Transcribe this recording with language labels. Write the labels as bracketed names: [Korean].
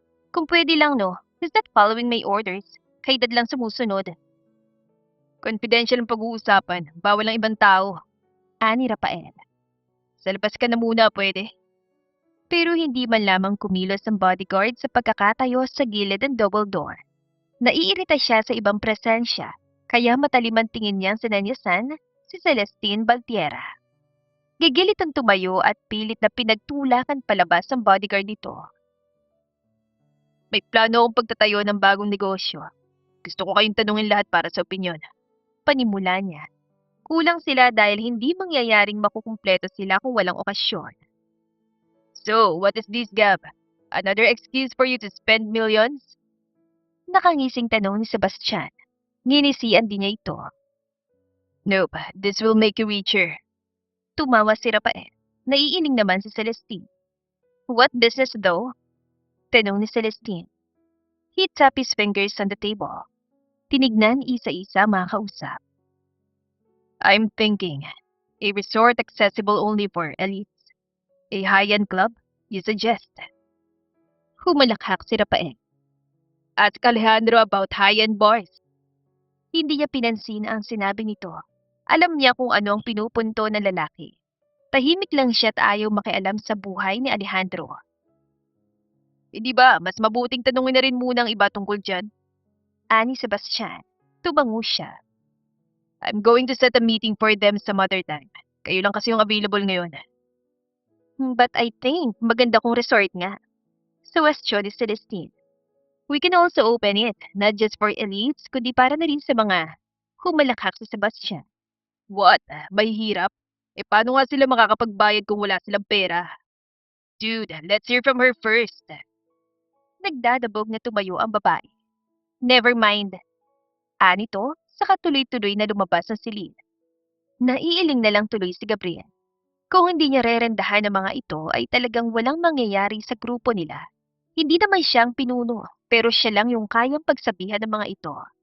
[Filipino] Kung pwede lang no, [English] he's not following my orders. [Filipino] Kay dad lang sumusunod. Confidential ang pag-uusapan. Bawal ang ibang tao. Ani Rafael. Sa labas ka na muna, pwede. Pero hindi man lamang kumilos ang bodyguard sa pagkakatayo sa gilid ng double door. Naiirita siya sa ibang presensya, kaya matalim ang tingin niyang sinanyasan si Celestine Valtiera. Gigilit ang tumayo at pilit na pinagtulakan palabas ang bodyguard nito. May plano akong pagtatayo ng bagong negosyo. Gusto ko kayong tanungin lahat para sa opinyon. Panimula niya. Kulang sila dahil hindi mangyayaring makukumpleto sila kung walang okasyon. [English] So, what is this, Gab? Another excuse for you to spend millions? [Filipino] Nakangising tanong ni Sebastian. Nginisian din niya ito. [English] Nope, this will make you richer. [Filipino] Tumawa si Rafael. Naiining naman si Celestine. [English] What business though? [Filipino] Tanong ni Celestine. [English] He tapped his fingers on the table. [Filipino] Tinignan isa-isa mga kausap. [English] I'm thinking, a resort accessible only for elites. A high-end club, you suggest. [Filipino] Humalakhak si Rafael. [English] Ask Alejandro about high-end bars. [Filipino] Hindi niya pinansin ang sinabi nito. Alam niya kung ano ang pinupunto ng lalaki. Tahimik lang siya at ayaw makialam sa buhay ni Alejandro. Hindi ba, mas mabuting tanungin na rin muna ang iba tungkol dyan? Ani Sebastian. Tumango siya. [English] I'm going to set a meeting for them some other time. [Filipino] Kayo lang kasi yung available ngayon. [English] But I think [Filipino] maganda kong resort nga. Suwestyon ni Celestine. [English] We can also open it, not just for elites, [Filipino] kundi para na rin sa mga humalakhak si Sebastian. [English] What? [Filipino] Mahihirap? Paano nga sila makakapagbayad kung wala silang pera? [English] Dude, let's hear from her first. [Filipino] Nagdadabog na tumayo ang babae. [English] Never mind. [Filipino] Anito, saka tuloy-tuloy na lumabas ang silid. Naiiling na lang tuloy si Gabriel. Kung hindi niya rerendahan ang mga ito ay talagang walang mangyayari sa grupo nila. Hindi naman siyang pinuno, pero siya lang yung kayang pagsabihan ng mga ito.